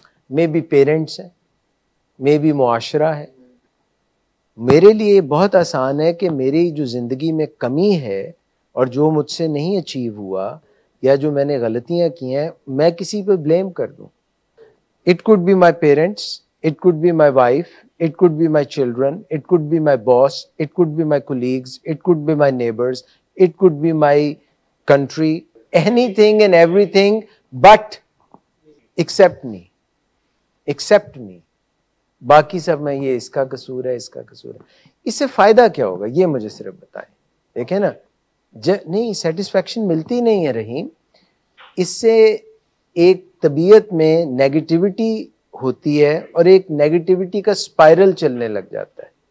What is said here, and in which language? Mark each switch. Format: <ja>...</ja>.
<ur>May be parents ہیں, may be معاشرہ ہے. میرے لیے بہت آسان ہے کہ میری جو زندگی میں کمی ہے اور جو مجھ سے نہیں اچیو ہوا یا جو میں نے غلطیاں کی ہیں میں کسی پہ بلیم کر دوں.</ur> <en>It could be my parents, it could be my wife, it could be my children, it could be my boss, it could be my colleagues, it could be my neighbors, it could be my country, anything and everything but except me. Except me.</en> <ur>باقی سب میں یہ اس کا قصور ہے, اس کا قصور ہے. اس سے فائدہ کیا ہوگا یہ مجھے صرف بتائیں. دیکھیں نا, نہیں سیٹسفیکشن ملتی نہیں ہے رحیم. اس سے ایک طبیعت میں نیگیٹیوٹی ہوتی ہے اور ایک نیگیٹیوٹی کا سپائرل چلنے لگ جاتا ہے.</ur>